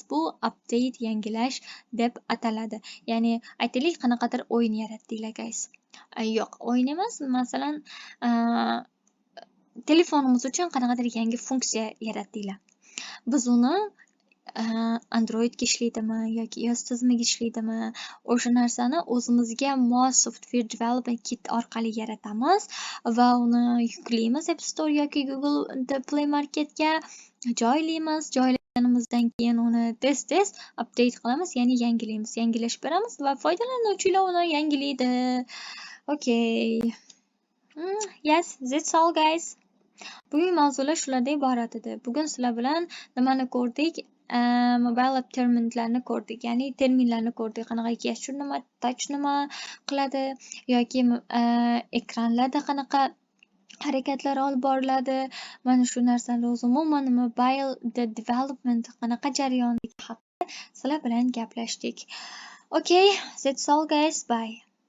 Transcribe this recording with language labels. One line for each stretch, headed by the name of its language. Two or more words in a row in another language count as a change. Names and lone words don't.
Uzbek: Bu update, yangilash deb ataladi. Ya'ni aytaylik qanaqadir o'yin yaratdinglar, guys. Yo'q, o'yin emas, masalan, telefonimiz uchun qanaqadir yangi funksiya yaratdinglar. Biz uni Androidga ishlaydimi yoki iOS tizimiga ishlaydimi, o'sha narsani o'zimizga mos
English: software development kit
Uzbek: orqali yaratamiz va uni yuklaymiz App Store yoki Google Play Marketga joylaymiz. Joylaganimizdan keyin uni tez update qilamiz, ya'ni yangilaymiz, yangilashib beramiz va foydalanuvchilar uni yangilaydi.
English: Okay. Yes, that's all guys.
Uzbek: Bugungi mavzular shulardan iborat edi. Bugun sizlar bilan nimani ko'rdik?
English: Mobile app
Uzbek: terminlarni ko'rdik, ya'ni terminlarni ko'rdik. Qanaqa gesture nima, touch nima qiladi yoki ekranlarda qanaqa harakatlar olib boriladi. Mana shu narsalar o'zi umuman
English: mobile development
Uzbek: qanaqa jarayonligi haqida sizlar bilan gaplashdik.
English: Okay, that's all guys. Bye.